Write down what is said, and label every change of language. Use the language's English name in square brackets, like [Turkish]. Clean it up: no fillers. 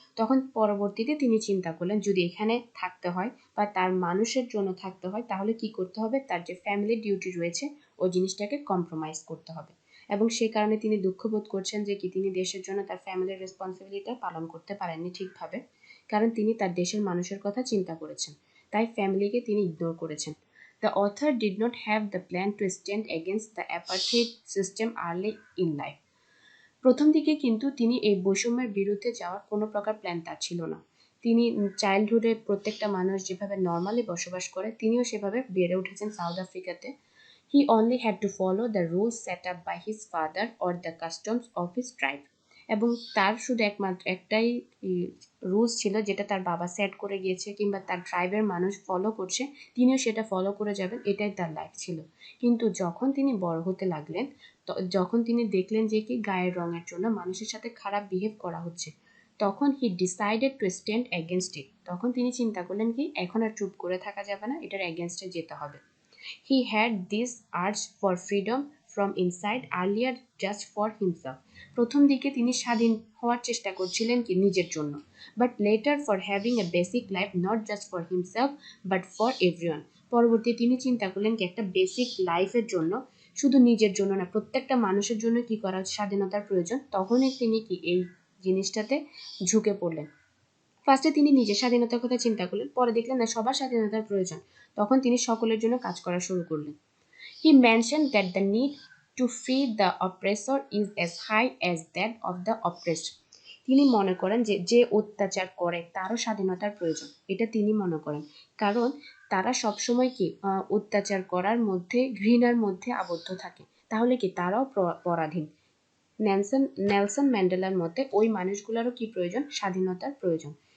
[Bangla] তখন পরবর্তীতে তিনি চিন্তা করলেন যদি এখানে থাকতে হয় বা তার মানুষের জন্য থাকতে হয় তাহলে কি করতে হবে, তার যে ফ্যামিলি ডিউটি রয়েছে ওই জিনিসটাকে কম্প্রোমাইজ করতে হবে। এবং সেই কারণে তিনি দুঃখবোধ করছেন যে কি তিনি দেশের জন্য তার ফ্যামিলির রেসপন্সিবিলিটি পালন করতে পারেননি ঠিকভাবে, কারণ তিনি তার দেশের মানুষের কথা চিন্তা করেছেন, তাই ফ্যামিলিকে তিনি ইগনোর করেছেন। [English] The author did not have the plan to stand against the apartheid system early in life. [Bangla] প্রথম দিকে কিন্তু তিনি এই বৈষম্যের বিরুদ্ধে যাওয়ার কোনো প্রকার প্ল্যান তার ছিল না। তিনি চাইল্ডহুডে প্রত্যেকটা মানুষ যেভাবে নর্মালি বসবাস করে তিনিও সেভাবে বেড়ে উঠেছেন south আফ্রিকাতে। [English] He only had to follow the rules set up by his father or the customs of his tribe. [Bangla] এবং তার শুধু একমাত্র একটাই রুলস ছিল যেটা তার বাবা সেট করে গিয়েছে কিংবা তার ট্রাইবের মানুষ ফলো করছে, তিনিও সেটা ফলো করে যাবেন, এটাই তার লাইফ ছিল। কিন্তু যখন তিনি বড় হতে লাগলেন, যখন তিনি দেখলেন যে কি গায়ের রঙের জন্য মানুষের সাথে খারাপ বিহেভ করা হচ্ছে, তখন [English] He decided to stand against it. [Bangla] তখন তিনি চিন্তা করলেন কি এখন আর চুপ করে থাকা যাবে না, এটার এগেনস্টে যেতে হবে। [English] He had this urge for freedom from inside earlier just for himself. [Bangla] প্রথম দিকে তিনি স্বাধীন হওয়ার চেষ্টা করছিলেন কি নিজের জন্য, [English] but later for having a basic life not just for himself but for everyone. [Bangla] পরবর্তী তিনি চিন্তা করলেন কি একটা বেসিক লাইফের জন্য, শুধু নিজের জন্য না প্রত্যেকটা মানুষের জন্য কি করা স্বাধীনতার প্রয়োজন। তখনই তিনি কি এই জিনিসটাতে ঝুঁকে পড়লেন। ফার্স্টে তিনি নিজের স্বাধীনতার কথা চিন্তা করলেন, পরে দেখলেন না সবার স্বাধীনতার প্রয়োজন, তখন তিনি সকলের জন্য কাজ করা শুরু করলেন। [English] He mentioned that the need to free the oppressor is as high as that of the oppressed. [Bangla] তিনি মনে করেন যে যে অত্যাচার করে তারও স্বাধীনতার প্রয়োজন, এটা তিনি মনে করেন, কারণ তারা সবসময় কি অত্যাচার করার মধ্যে, ঘৃণার মধ্যে আবদ্ধ থাকে, তাহলে কি তারাও পরাধীন। নেলসন ম্যান্ডেলার মতে ওই মানুষগুলোরও কি প্রয়োজন? স্বাধীনতার প্রয়োজন।